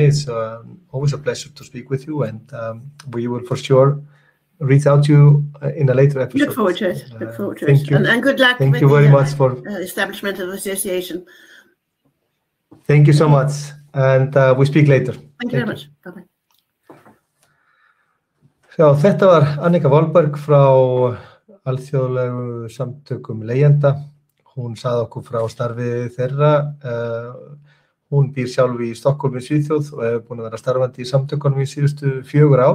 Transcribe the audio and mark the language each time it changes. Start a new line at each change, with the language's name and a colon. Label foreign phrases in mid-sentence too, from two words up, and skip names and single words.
English: It's always a pleasure to speak with you, and we will for sure reach out to you in a later episode. Look forward to it. Look forward to thank it. You. And good luck thank with you very the much for establishment of the association. Thank you so much, and we speak later. Thank you very much. Bye-bye.
Icelandic: Já, þetta var Annika Wahlberg frá alþjóðlegu samtökum leigjenda. Hún sagði okkur frá starfi þeirra. Hún býr sjálf í Stockholm í Svíþjóð og hefur búin að vera starfandi í samtökunum í síðustu 4 ár.